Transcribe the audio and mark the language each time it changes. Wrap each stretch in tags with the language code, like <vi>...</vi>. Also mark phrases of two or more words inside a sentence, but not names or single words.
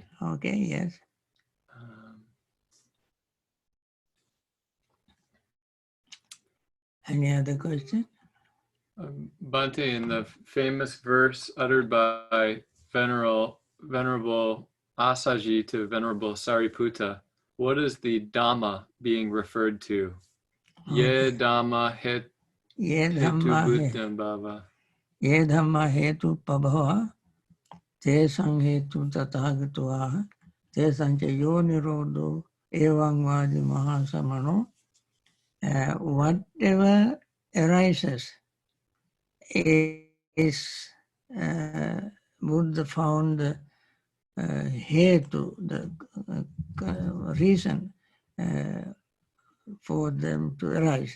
<en>Okay, yes. Any other question? Bhante, in the famous verse uttered by Venerable Assaji to Venerable Sariputta, what is the dhamma being referred to?</en> <pi>Ye dhamma hetuppabhavā. Ye dhamma hetuppabhavā, tesaṁ hetu tathāgato tesañca yo nirodho evaṁvādī mahāsamaṇoti.</pi> <en>Whatever arises is Buddha found the hetu, the reason for them to arise.</en>